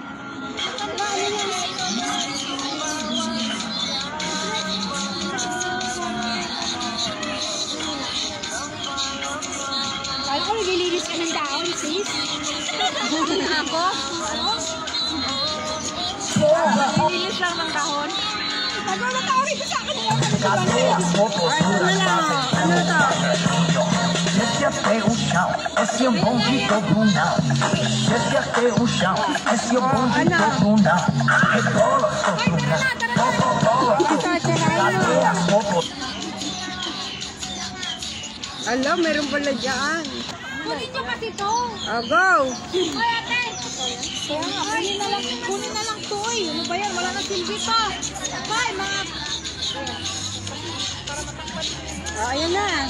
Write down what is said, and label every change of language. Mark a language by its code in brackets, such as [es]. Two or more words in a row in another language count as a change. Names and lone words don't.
[tl] Alam ko, naglilinis ka ng daon, sis. Ako? Ano? Naglilinis lang ng dahon. Nagmamatawari ko sa akin. Ano to? [pt] Desce até o chão, esse é o bonde do bundão. Desce até o chão, esse é o bonde do bundão. Rebola, bola, cadê as fotos? [tl] Alam, meron pala dyan. Kunin nyo kasi ito. Oh, go! Ay, ate. Kaya nga, kunin na lang ito eh. Ano ba yan? Wala na silbi pa. Ay, mga... Oh, ayan na.